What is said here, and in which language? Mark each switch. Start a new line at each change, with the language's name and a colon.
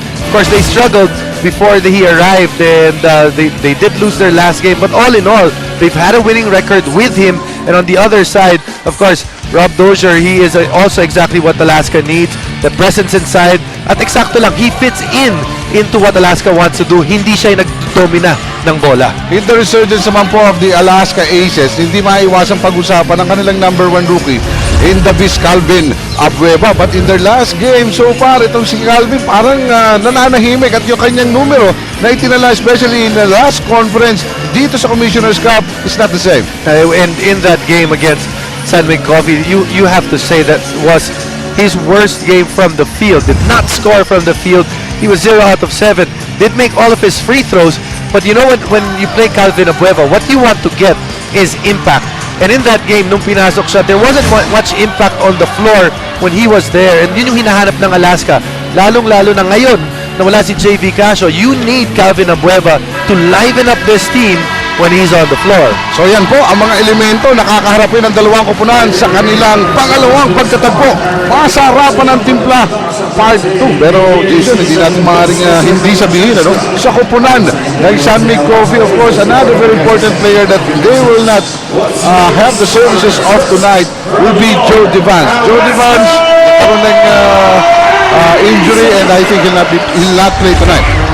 English: Of course, they struggled before he arrived and they did lose their last game. But all in all, they've had a winning record with him. And on the other side, of course, Rob Dozier, he is also exactly what Alaska needs. The presence inside.
Filipino: At eksakto lang,
English: he fits in into what Alaska wants to do.
Filipino: Hindi siya yung nagdomina ng bola.
English: In the resurgence
Filipino: naman po of the Alaska Aces, hindi maiwasang pag-usapan ng kanilang
English: number 1 rookie in the Beast,
Filipino: Calvin Abueva.
English: But in their last game so far,
Filipino: itong si Calvin parang nananahimik at yung kanyang numero na itinala
English: especially in the last conference
Filipino: dito sa Commissioner's Cup
English: is not the same. And in that game against San Mig Coffee, you have to say that was his worst game from the field. Did not score from the field. He was 0 out of 7. Did make all of his free throws. But you know what? When you play Calvin Abueva, what you want to get is impact. And in that game,
Filipino: nung pinasok siya,
English: there wasn't much impact on the floor when he was there.
Filipino: And yun yung hinahanap ng Alaska. Lalong-lalo na ngayon na wala si JV Casio.
English: You need Calvin Abueva to liven up this team when he's on the floor.
Filipino: So yan po ang mga elemento na kakaharapin ng dalawang koponan sa kanilang pangalawang pagtatagpo. Masarapan ng timpla, part 2. Pero Jason, hindi natin maaaring hindi sabihin sa koponan ng San Mig Coffee,
English: of course, another very important player that they will not have the services of tonight will be Joe Devans. Joe Devans,
Filipino: karoon ng
English: injury and I think he'll not play tonight.